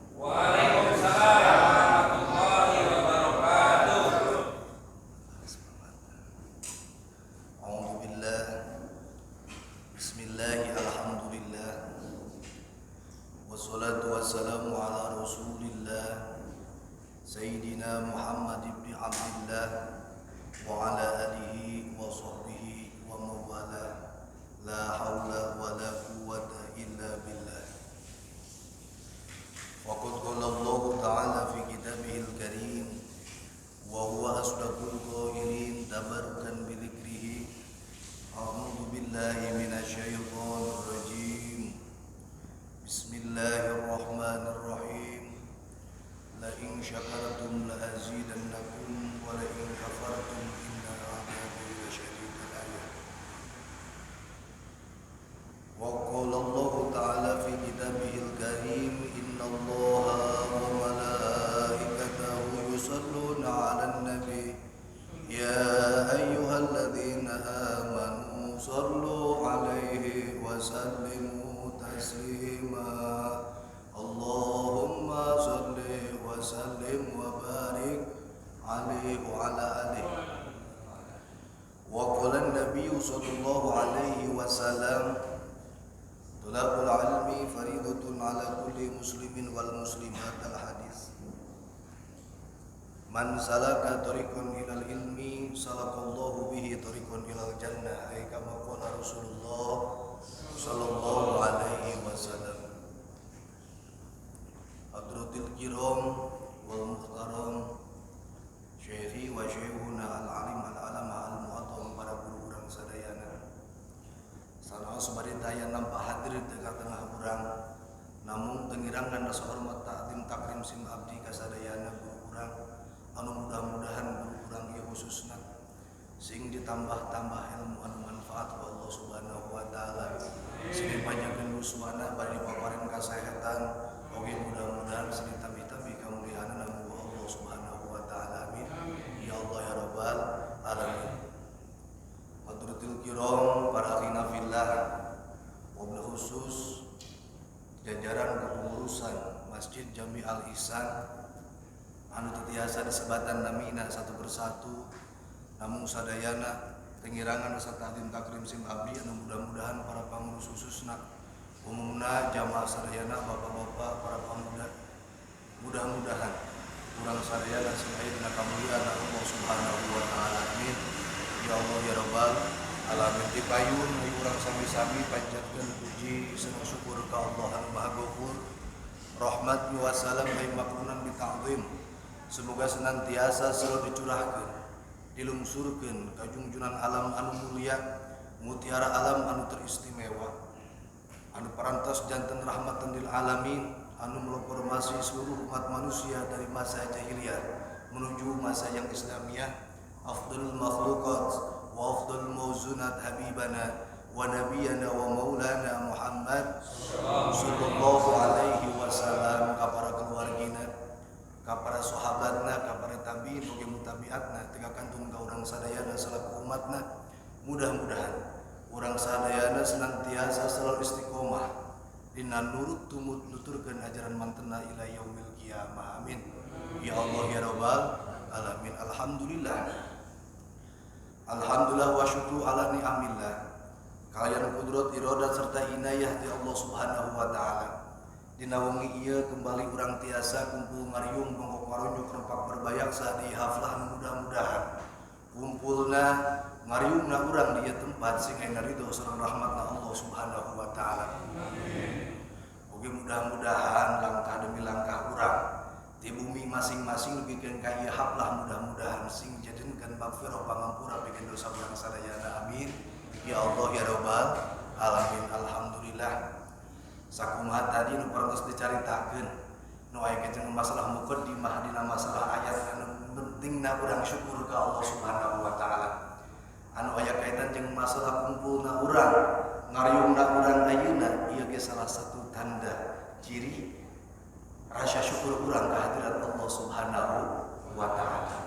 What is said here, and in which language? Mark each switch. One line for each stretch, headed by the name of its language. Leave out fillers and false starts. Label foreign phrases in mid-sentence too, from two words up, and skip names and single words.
Arabic: A'udzubillah. بسم الله، الحمد لله. والصلاة والسلام على رسول الله سيدنا محمد بن عبد الله وعلى آله وصحبه ومولاه. لا حول ولا قوة إلا بالله. وقد قال الله تعالى في كتابه الكريم وهو أصدق القائلين تبركا بذكره. أعوذ بالله من الشيطان الرجيم. Bismillahirrahmanirrahim. لئن شكرتم لأزيدنكم ولئن كفرتم إن عذابي لشديد. آية. وقال الله تعالى في كتابه الكريم إن الله وملائكته يصلون على النبي يا أيها الذين آمنوا صلوا عليه وسلموا تسليما. اللهم صل وسلم وبارك عليه وعلى آله. وقال النبي صلى الله عليه وسلم طلب العلم فريضة على كل مسلم والمسلمات. الحديث. من سلك طريقا إلى العلم سلك الله به طريقا إلى الجنة. أي كما قال رسول الله صلى الله عليه وسلم. حضرات الكرام والمحترم شيخي وشيخنا العالم العلامة المعظم,
Sundanese: para guru urang sadayana. Sanaos bari daya nampa hadir di tengah-tengah urang, namun tengirangan rasa hormat
Arabic: تعظيم تكريم
Sundanese: sim abdi kasadayana guru urang, anu mudah-mudahan guru urang ieu khususna sing ditambah-tambah ilmu anu manfaat ku Allah
Arabic: سبحانه وتعالى,
Sundanese: sing panjangkeun uswana bari paparin kasehatan, oge mudah-mudahan sing tambih-tambih kamuliaan anu Allah
Arabic: سبحانه وتعالى. آمين يا الله يا رب العالمين. حضرات الكرام,
Sundanese: para
Arabic: أخينا في الله، وبالخصوص
Sundanese: jajaran kepengurusan Masjid Jami Al-Ihsan anu titiasa disebatan namina satu persatu, namun sadayana tengirangan rasa
Arabic: تعظيم تكريم
Sundanese: sim abdi anu mudah-mudahan para pangurus khususna umumna jamaah sadayana bapak-bapak para pemuda, mudah-mudahan urang sadayana sing aya dina kamuliaan Allah
Arabic: سبحانه وتعالى. آمين يا الله يا رب العالمين.
Sundanese: Dipayun urang sami-sami panjatkeun puji sareng syukur ka Allah anu Maha Ghafur, rahmat
Arabic: وسلام أي مقرونا بتعظيم.
Indonesian: Semoga senantiasa selalu
Sundanese: dicurahkeun, dilungsurkeun ka junjunan alam anu mulia, mutiara alam anu teristimewa, anu parantos janten
Arabic: رحمة للعالمين,
Sundanese: anu melopormasi
Indonesian: seluruh umat manusia dari masa jahiliyah menuju masa yang Islamiyah.
Arabic: أفضل المخلوقات وأفضل الموزونات حبيبنا ونبينا ومولانا محمد صلى الله عليه وسلم,
Sundanese: ka para keluargina, ka para sahabatna, ka para tabi'in ugi mutabi'atna, tega kantun ka urang sadayana salaku umatna. Mudah-mudahan urang sadayana
Indonesian: senantiasa selalu
Sundanese: istiqomah dina nurut tumut nuturkeun ajaran mantena
Arabic: إلى يوم القيامة. آمين يا الله يا رب العالمين. الحمد لله والشكر على نعم الله
Sundanese: kalian kudrat iradat serta inayah ti Allah
Arabic: سبحانه وتعالى.
Sundanese: Dina wengi ieu kembali urang tiasa kumpul ngariung bongkok marunjuk nempak berbayaksa di haflah mudah-mudahan kumpulna ngariungna urang di ieu tempat sing aya ridho sareng rahmatna Allah
Arabic: سبحانه وتعالى.
Sundanese: Oge mudah-mudahan
Indonesian: langkah demi langkah
Sundanese: urang di bumi masing-masing bikin ka ieu haflah mudah-mudahan sing jadikeun maghfirah pangampura bikin dosa urang sadayana.
Arabic: آمين يا الله يا رب العالمين.
Sundanese: Alhamdulillah sakumaha tadi nu parantos dicaritakeun nu aya keceng masalah muqaddimah dina masalah ayat anu pentingna urang syukur ka Allah
Arabic: سبحانه وتعالى.
Sundanese: Anu aya kaitan jeung masalah kumpulna urang ngariungna urang ayeuna ieu ge salah satu tanda ciri rasa syukur urang ka hadirat Allah
Arabic: سبحانه وتعالى.